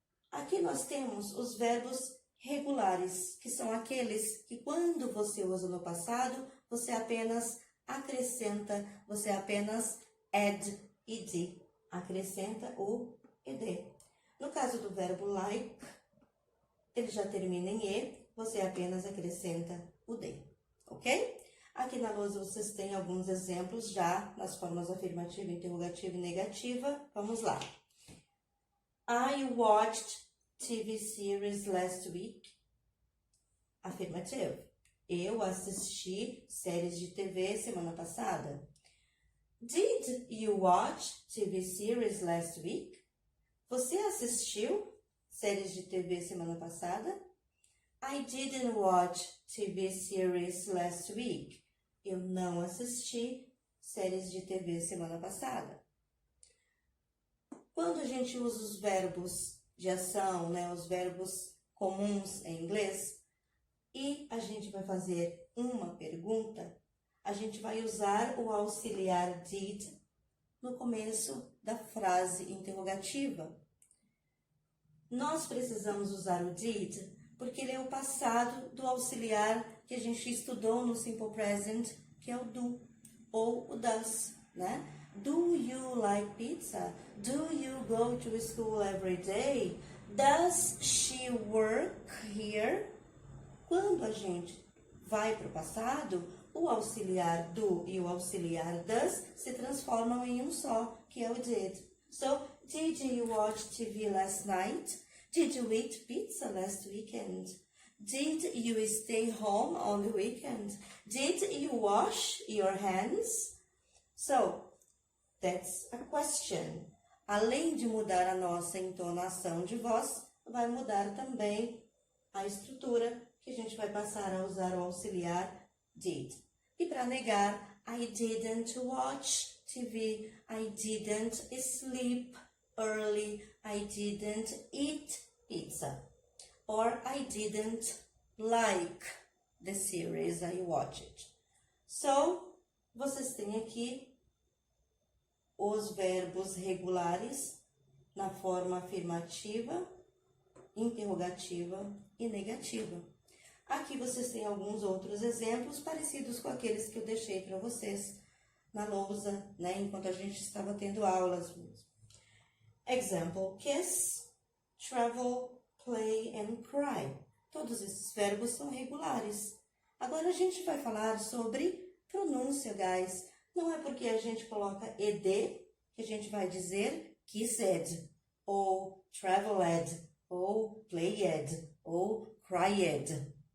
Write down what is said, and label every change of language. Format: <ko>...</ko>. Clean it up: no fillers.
<pt>Aqui nós temos os verbos regulares, que são aqueles que quando você usa no passado, você apenas acrescenta, você apenas</pt> <en>add ed,</en> <pt>acrescenta o ed. No caso do verbo like, ele já termina em e, você apenas acrescenta o d, ok? Aqui na lousa vocês têm alguns exemplos já nas formas afirmativa, interrogativa e negativa. Vamos lá.</pt> <en>I watched TV series last week. Afirmative.</en> <pt>Eu assisti séries de TV semana passada.</pt> <en>Did you watch TV series last week?</en> <pt>Você assistiu séries de TV semana passada?</pt> <en>I didn't watch TV series last week.</en> <pt>Eu não assisti séries de TV semana passada. Quando a gente usa os verbos de ação, né, os verbos comuns em inglês, e a gente vai fazer uma pergunta, a gente vai usar o auxiliar did no começo da frase interrogativa. Nós precisamos usar o did porque ele é o passado do auxiliar que a gente estudou no Simple Present, que é o do ou o does, né?</pt> <en>Do you like pizza? Do you go to school every day? Does she work here?</en> <pt>Quando a gente vai para o passado, o auxiliar do e o auxiliar does se transformam em um só, que é o did.</pt> <en>So, did you watch TV last night? Did you eat pizza last weekend? Did you stay home on the weekend? Did you wash your hands? So, that's a question.</en> <pt>Além de mudar a nossa entonação de voz, vai mudar também a estrutura, que a gente vai passar a usar o auxiliar did. E para negar,</pt> <en>I didn't watch TV, I didn't sleep early, I didn't eat pizza, or I didn't like the series I watched.</en> <pt>So, vocês têm aqui os verbos regulares na forma afirmativa, interrogativa e negativa. Aqui vocês têm alguns outros exemplos parecidos com aqueles que eu deixei para vocês na lousa, né, enquanto a gente estava tendo aulas.</pt> <en>Example, kiss, travel, play and cry.</en> <pt>Todos esses verbos são regulares. Agora a gente vai falar sobre pronúncia, guys. Não é porque a gente coloca ed que a gente vai dizer kissed, ou traveled, ou played, ou cried.</pt>